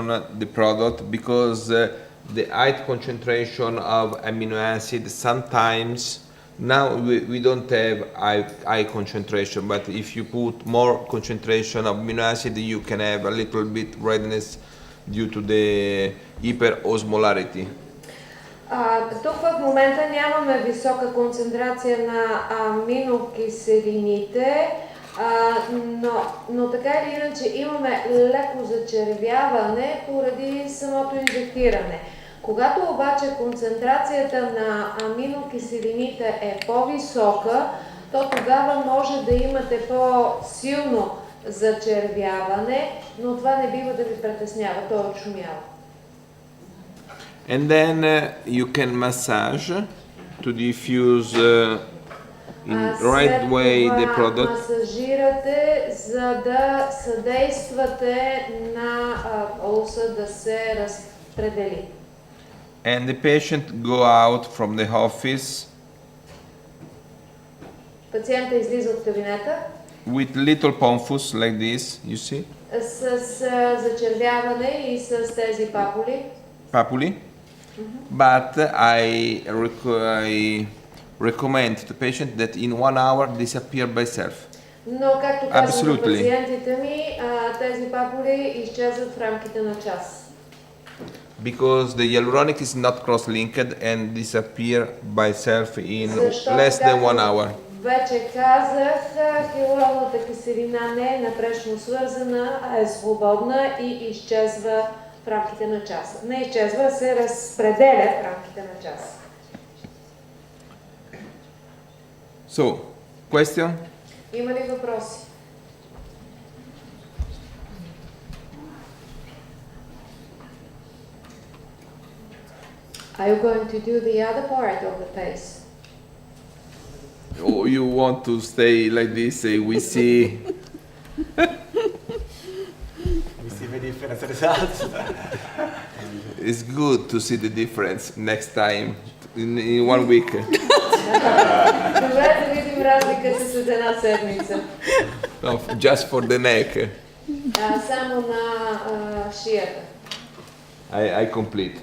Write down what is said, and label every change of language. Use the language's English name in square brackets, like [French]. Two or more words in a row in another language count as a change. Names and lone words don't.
[English] the product, because the high concentration of amino acid sometimes, now we don't have high concentration, but if you put more concentration of amino acid, you can have a little bit redness due to the hyperosmolarity. [Bulgarian] Тук в момента нямаме висока концентрация на аминокиселините, но така или иначе имаме леко зачервяване поради самото инжектиране. Когато обаче концентрацията на аминокиселините е по-висока, то тогава може да имате по-силно зачервяване, но това не бива да ви притеснява, то е отшумяло. [English] And then you can massage to diffuse in right way the product. [Bulgarian] Масажирате, за да съдействате на улса да се разпредели. [English] And the patient go out from the office [Bulgarian] Пациента излиза от кабинета [English] with little pempus like this, you see, [Bulgarian] с зачервяване и с тези papuli. [English] But I recommend to the patient that in 1 hour disappear by self. [Bulgarian] Но, както казвам на [English] Absolutely. [Bulgarian] пациентите ми, тези папули изчезват в рамките на час. [English] Because the hyaluronic is not cross-linked and disappear by self in less than 1 hour. [Bulgarian] Вече казах, хиалуроновата киселина не е напречно свързана, а е свободна и изчезва в рамките на часа. Не изчезва, се разпределя в рамките на час. [English] So, question? [Bulgarian] Има ли въпроси? [English] Are you going to do the other part of the face? Or you want to stay like this, we see We see the different results. it's good to see the difference next time in 1 week. [Bulgarian] Добре да видим разликата след една седмица. [English] No, just for the neck. [Bulgarian] Само на шията. [English] I complete.